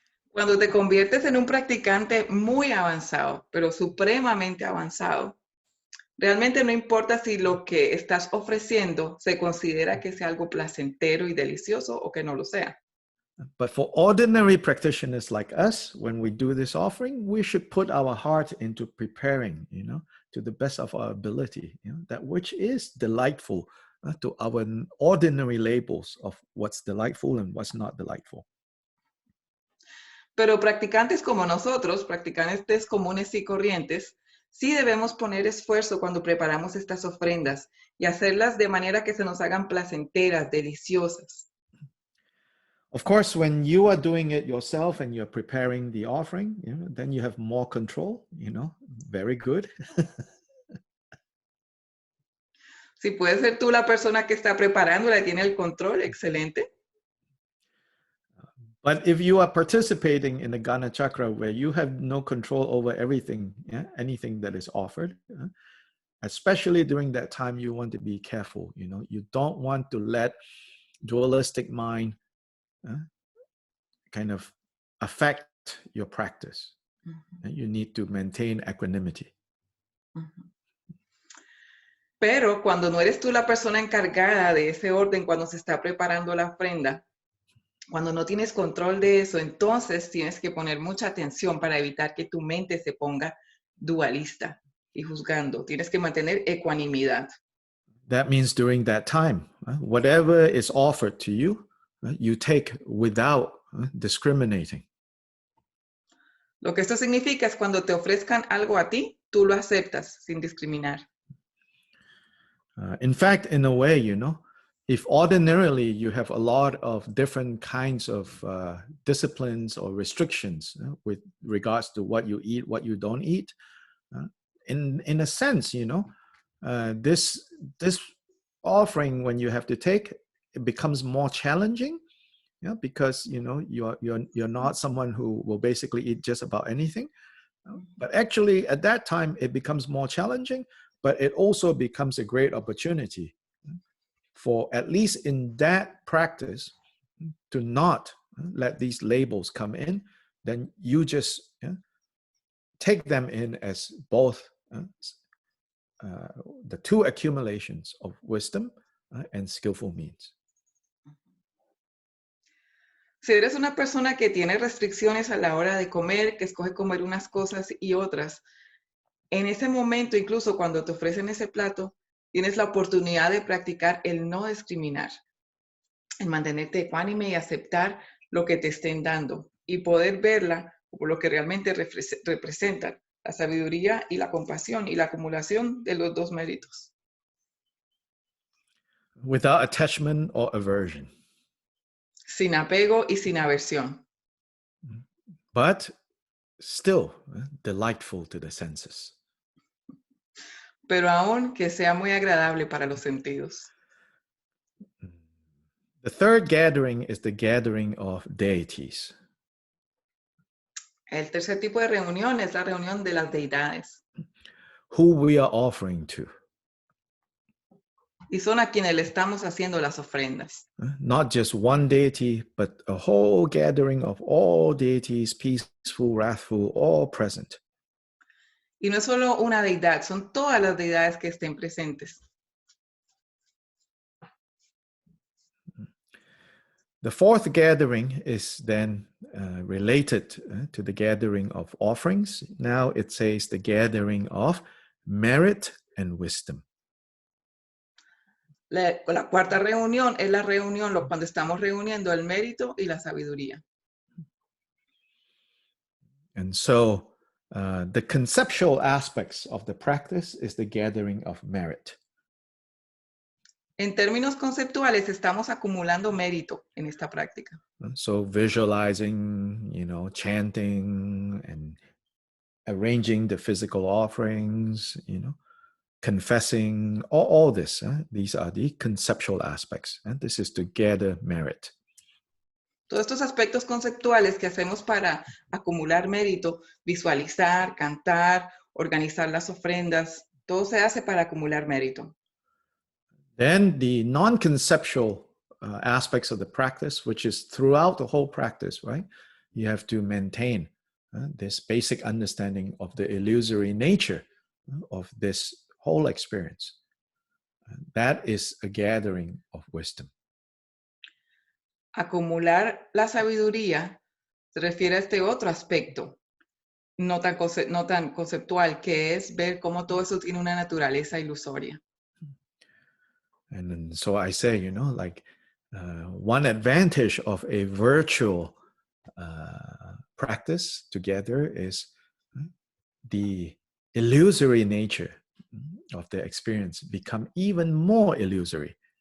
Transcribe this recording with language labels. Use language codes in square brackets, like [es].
[es] Cuando te conviertes en un practicante muy avanzado, pero supremamente avanzado, realmente no importa si lo que estás ofreciendo se considera que sea algo placentero y delicioso o que no lo sea. [en] But for ordinary practitioners like us, when we do this offering, we should put our heart into preparing, to the best of our ability, that which is delightful to our ordinary labels of what's delightful and what's not delightful. [es] Pero practicantes como nosotros, practicantes comunes y corrientes, sí debemos poner esfuerzo cuando preparamos estas ofrendas y hacerlas de manera que se nos hagan placenteras, deliciosas. [en] Of course, when you are doing it yourself and you're preparing the offering, then you have more control, very good. [es] Si puedes ser tú la persona que está preparándola y tiene el control, excelente. [en] But if you are participating in the Ganachakra where you have no control over everything, anything that is offered, especially during that time, you want to be careful. You know, you don't want to let dualistic mind kind of affect your practice. And you need to maintain equanimity. [es] Pero cuando no eres tú la persona encargada de ese orden, cuando se está preparando la ofrenda, cuando no tienes control de eso, entonces tienes que poner mucha atención para evitar que tu mente se ponga dualista y juzgando. Tienes que mantener ecuanimidad. [en] That means during that time, whatever is offered to you, you take without discriminating. [es] Lo que esto significa es cuando te ofrezcan algo a ti, tú lo aceptas sin discriminar. [en] In fact, in a way, you know, if ordinarily you have a lot of different kinds of disciplines or restrictions with regards to what you eat, what you don't eat, in a sense, you know, this offering, when you have to take, it becomes more challenging, because you know you're not someone who will basically eat just about anything. But actually, at that time, it becomes more challenging, but it also becomes a great opportunity for, at least in that practice, to not let these labels come in. Then you just take them in as both the two accumulations of wisdom and skillful means. [es] Si eres una persona que tiene restricciones a la hora de comer, que escoge comer unas cosas y otras, en ese momento, incluso cuando te ofrecen ese plato, tienes la oportunidad de practicar el no discriminar, el mantenerte ecuánime y aceptar lo que te estén dando y poder verla como lo que realmente representan, la sabiduría y la compasión y la acumulación de los dos méritos. [en] Without attachment or aversion. [es] Sin apego y sin aversión. [en] But still delightful to the senses. [es] Pero aún que sea muy agradable para los sentidos. [en] The third gathering is the gathering of deities. [es] El tercer tipo de reunión es la reunión de las deidades. [en] Who we are offering to. [es] Y son a quienes le estamos haciendo las ofrendas. [en] Not just one deity, but a whole gathering of all deities, peaceful, wrathful, all present. [es] Y no es solo una deidad, son todas las deidades que estén presentes. [en] The fourth gathering is then related to the gathering of offerings. Now it says the gathering of merit and wisdom. [es] La cuarta reunión es la reunión cuando estamos reuniendo el mérito y la sabiduría. [en] And so the conceptual aspects of the practice is the gathering of merit. [es] En términos conceptuales, estamos acumulando mérito en esta práctica. [en] So visualizing, chanting and arranging the physical offerings, confessing, all this. These are the conceptual aspects. And this is to gather merit. [es] Todos estos aspectos conceptuales que hacemos para acumular mérito, visualizar, cantar, organizar las ofrendas, todo se hace para acumular mérito. [en] Then the non-conceptual aspects of the practice, which is throughout the whole practice, right? You have to maintain this basic understanding of the illusory nature of this whole experience. That is a gathering of wisdom. [es] Acumular la sabiduría se refiere a este otro aspecto, no tan conceptual, que es ver cómo todo eso tiene una naturaleza ilusoria. [en] And then, so I say, one advantage of a virtual practice together is the illusory nature of the experience become even more illusory.